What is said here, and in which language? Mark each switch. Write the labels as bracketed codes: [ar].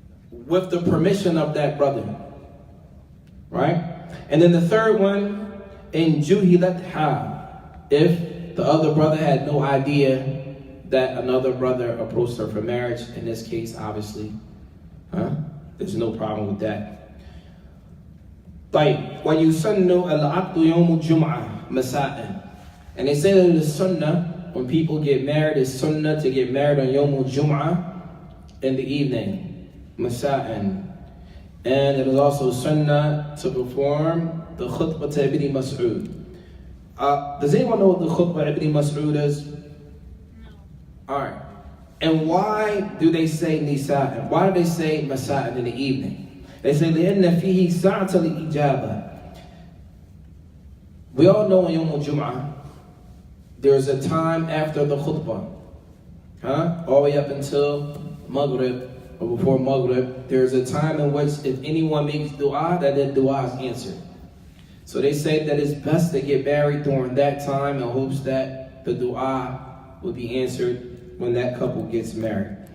[en] With the permission of that brother. Right? And then the third one, in juhilat, if the other brother had no idea that another brother approached her for marriage, in this case, obviously, there's no problem with that. [ar] طيب ويسن العقد يوم الجمعة مساء. [en] And they say that it is sunnah, when people get married, it's sunnah to get married on Yawm al-Jum'ah in the evening, Masa'an. And it is also sunnah to perform the khutbah to Ibn Mas'ud. Does anyone know what the khutbah Ibn Mas'ud is? No. Alright. And why do they say nisa'an? Why do they say masa'an in the evening? They say [ar] لِأَنَّ فِيهِ سَعْةَ الْإِجَابَةِ. [en] We all know on Yawm al-Jum'ah, there's a time after the khutbah. All the way up until Maghrib, or before Maghrib, there's a time in which if anyone makes dua, that dua is answered. So they say that it's best to get married during that time in hopes that the dua will be answered when that couple gets married.